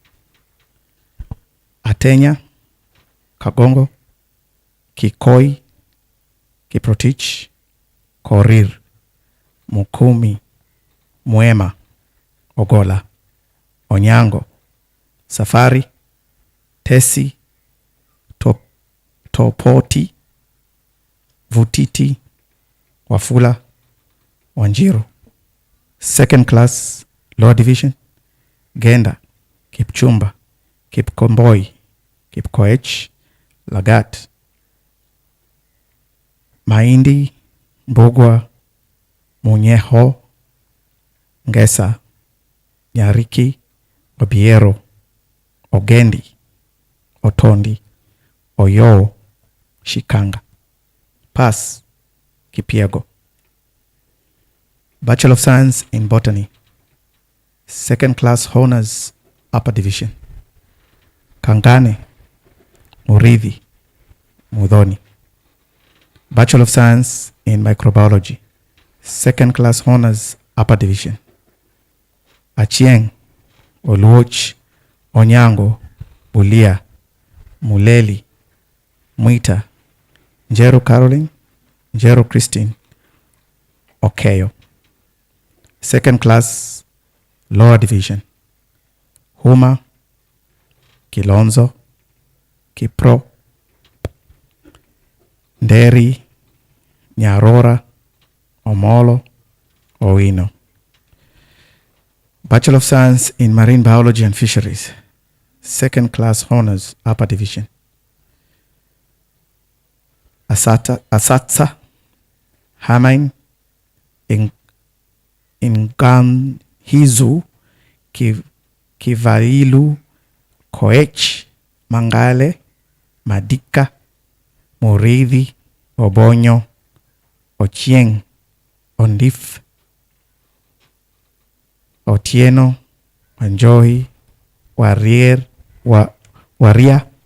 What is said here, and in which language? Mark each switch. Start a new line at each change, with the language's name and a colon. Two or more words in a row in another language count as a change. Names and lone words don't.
English: Atenya Kagongo, Kikoi, Kiprotich, Korir, Mukumi, Mwema, Ogola, Onyango, Safari, Tesi, Topoti, Vutiti, Wafula, Wanjiro. Second Class Lower Division, Genda, Kipchumba, Kipkomboi, Kipkoech, Lagat, Mahindi, Mbugwa, Munyeho, Ngesa, Nyariki, Obiero, Ogendi, Otondi, Oyo, Shikanga. Pass, Kipiego. Bachelor of Science in Botany, Second Class Honors, Upper Division, Kangane, Muridhi, Mudhoni. Bachelor of Science in Microbiology, Second Class Honors, Upper Division, Achieng, Oluoch, Onyango, Bulia, Muleli, Mwita, Njeru Caroline, Njeru Christine, Okeyo. Second Class Lower Division, Huma, Kilonzo, Kipro, Nderi, Nyarora, Omolo, Owino. Bachelor of Science in Marine Biology and Fisheries, Second Class Honors, Upper Division, Asatsa, Hamain, Inganhizu, Kivailu, Koech, Mangale, Madika, Muridhi, Obonyo, Ochieng, Ondif, Otieno, Wanjohi, Waria.